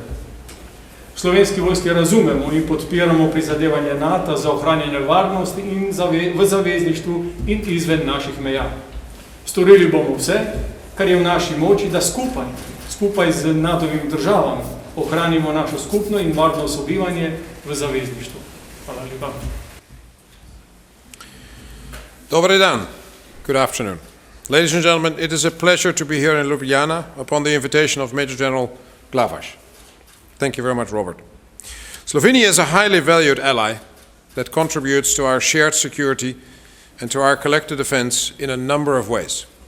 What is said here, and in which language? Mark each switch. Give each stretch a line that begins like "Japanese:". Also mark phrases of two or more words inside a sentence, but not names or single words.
Slovenian: V Slovenski vojski razumemo in podpiramo prizadevanje NATO za ohranjanje varnosti in v zavezništvu in izven naših meja. Storili bomo vse, kar je v naši moči, da skupaj z NATO-vimi državami ohranimo našo skupno in varno sobivanje v zavezništvu. Hvala lepa.
Croatian: Dobar dan.
English: Good afternoon. Ladies and gentlemen, it is a pleasure to be here in Ljubljana upon the invitation of Major General Glavaš. Thank you very much, Robert. Slovenia is a highly valued ally that contributes to our shared security and to our collective defense in a number of ways.